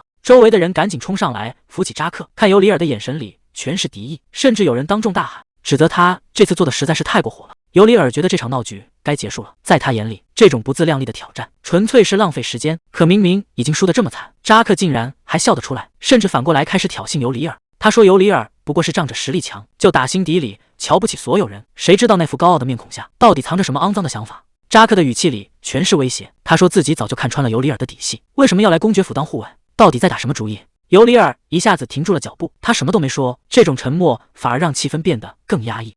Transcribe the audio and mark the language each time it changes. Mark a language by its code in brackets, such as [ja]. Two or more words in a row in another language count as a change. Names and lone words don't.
[zh] 周圍的人趕緊衝上來扶起扎克，看尤里爾的眼神裡全是敵意，甚至有人當眾大喊，指責他這次做的實在是太過火了。尤里爾覺得這場鬧劇該結束了，在他眼裡，這種不自量力的挑戰純粹是浪費時間。可明明已經輸得這麼慘，扎克竟然還笑得出來，甚至反過來開始挑釁尤里爾。他說尤里爾不過是仗着實力強，就打心底裡瞧不起所有人，誰知道那副高傲的面孔下到底藏着什麼骯髒的想法。扎克的語氣裡全是威脅，他說自己早就看穿了尤里爾的底細，為什麼要來公爵府當護衛？到底在打什麼主意？尤里爾一下子停住了腳步，他什麼都沒說，這種沉默反而讓氣氛變得更壓抑。